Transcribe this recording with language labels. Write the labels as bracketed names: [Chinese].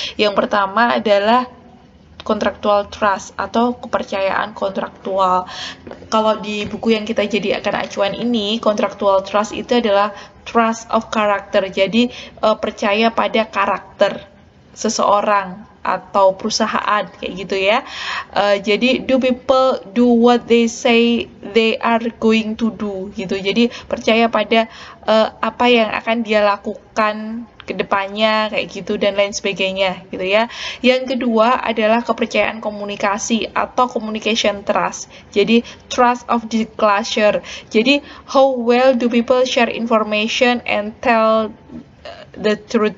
[Indonesian] Yang pertama adalah contractual trust atau kepercayaan kontraktual. Kalau di buku yang kita jadikan acuan ini, contractual trust itu adalah [English] trust of character. [Indonesian] Jadi percaya pada karakter seseorang atau perusahaan kayak gitu ya. Jadi [English] do people do what they say they are going to do [Indonesian] gitu. Jadi percaya pada apa yang akan dia lakukan kedepannya kayak gitu dan lain sebagainya gitu ya. Yang kedua adalah kepercayaan komunikasi atau communication trust. Jadi [English] trust of disclosure. Jadi how well do people share information and tell the truth.